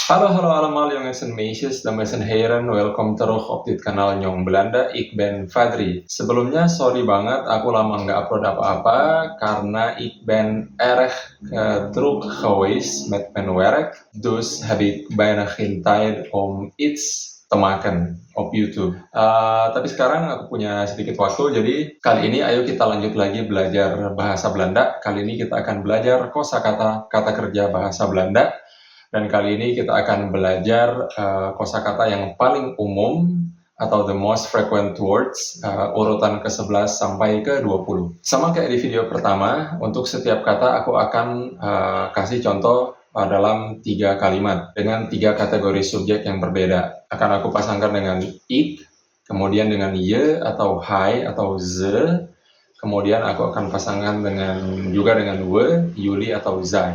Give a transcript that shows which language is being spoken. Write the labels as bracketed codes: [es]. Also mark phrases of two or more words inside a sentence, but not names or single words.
[nl] Hallo allemaal jongens en meisjes, dames en heren, welkom terug op dit kanaal Nyong Belanda, ik ben Fadri. [id] Sebelumnya sorry banget aku lama nggak upload apa-apa karena [nl] ik ben erg druk geweest met mijn werk. Dus heb ik bijna geen tijd om iets te maken op YouTube. [id] Tapi sekarang aku punya sedikit waktu, jadi kali ini ayo kita lanjut lagi belajar bahasa Belanda. Kali ini kita akan belajar kosakata, kata kerja bahasa Belanda. Dan kali ini kita akan belajar kosakata yang paling umum atau [en] the most frequent words, [id] urutan ke-11 sampai ke-20. Sama kayak di video pertama, untuk setiap kata aku akan kasih contoh dalam 3 kalimat dengan 3 kategori subjek yang berbeda. Akan aku pasangkan dengan ik, kemudian dengan ye atau hai atau ze, kemudian aku akan pasangkan juga dengan we, yuli atau zai.